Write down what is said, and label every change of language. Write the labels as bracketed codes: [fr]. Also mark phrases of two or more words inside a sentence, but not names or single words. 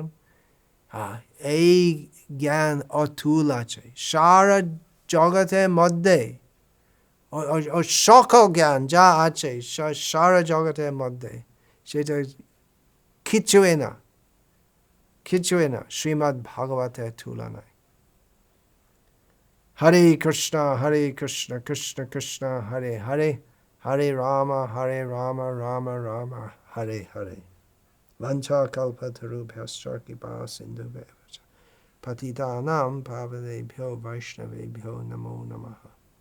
[bn] এই জ্ঞান অতুল আছে সারা জগতের মধ্যে, ও সকল জ্ঞান যা আছে সারা জগতের মধ্যে সেটা কিছুই না, কিছুই না শ্রীমদ্ ভাগবতের তুলনায়। [sa] হরে কৃষ্ণ কৃষ্ণ কৃষ্ণ হরে হরে, হরে রাম রাম রাম হরে হরে। वाञ्छा कल्पतरुभ्यश्च कृपा सिन्धुभ्य पतितानाम् पावनेभ्यो वैष्णवेभ्यो नमो नमः.